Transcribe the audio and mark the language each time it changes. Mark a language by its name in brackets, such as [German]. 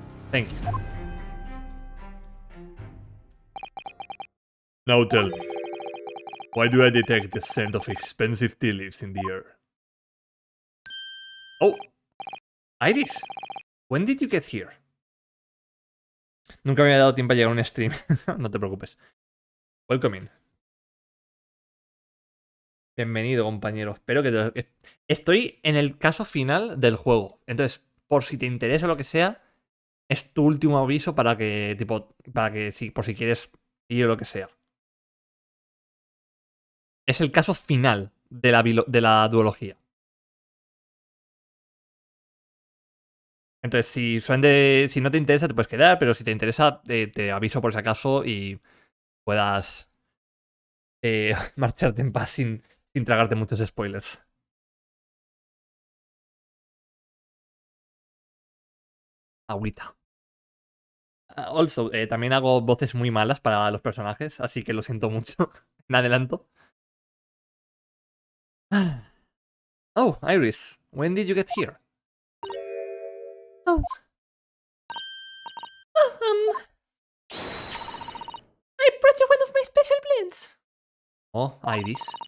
[English] Thank you. Now tell me, why do I detect the scent of expensive tea leaves in the air? Oh, Iris, when did you get here? [Spanish] Nunca me había dado tiempo a llegar a un stream. No te preocupes. [English] Welcome in. [Spanish] Bienvenido, compañero. Espero que estoy en el caso final del juego. Entonces, por si te interesa lo que sea, es tu último aviso para que, por si quieres ir o lo que sea. Es el caso final de la duología. Entonces, si no te interesa, te puedes quedar, pero si te interesa, te aviso por si acaso y puedas marcharte en paz sin tragarte muchos spoilers. Agüita. Also, también hago voces muy malas para los personajes, así que lo siento mucho. En adelanto. [English] Oh, Iris, when did you get here? Oh. I brought you one of my special blends. Oh, Iris.